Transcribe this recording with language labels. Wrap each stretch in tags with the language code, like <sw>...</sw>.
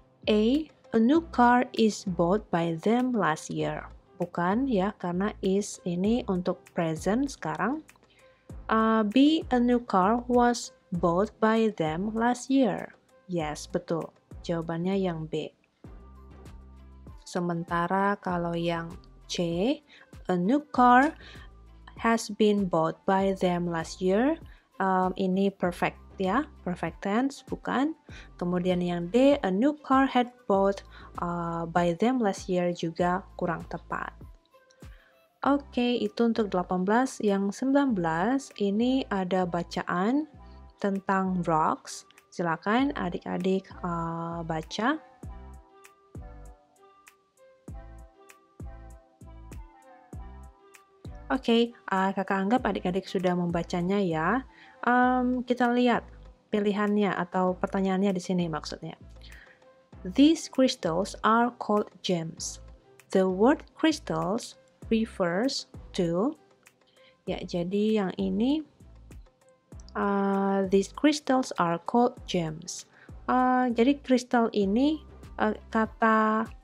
<en>A new car is bought by them last year.</en> <id>Bukan ya, karena is ini untuk present sekarang. B.</id> <en>A new car was bought by them last year. Yes,</en> <id>betul. Jawabannya yang B. Sementara kalau yang C,</id> <en>a new car has been bought by them last year.</en> <id>Ini perfect ya, perfect tense, bukan. Kemudian yang D,</id> <en>a new car had bought by them last year,</en> <id>juga kurang tepat. Oke, itu untuk 18. Yang 19, ini ada bacaan tentang rocks. Silakan adik-adik baca. Oke, kakak anggap adik-adik sudah membacanya ya. Kita lihat pilihannya atau pertanyaannya di sini maksudnya.</id> <en>These crystals are called gems. The word crystals refers to,</en> <id>ya jadi yang ini,</id> <en>these crystals are called gems.</en> <id>Jadi kristal ini, kata</id>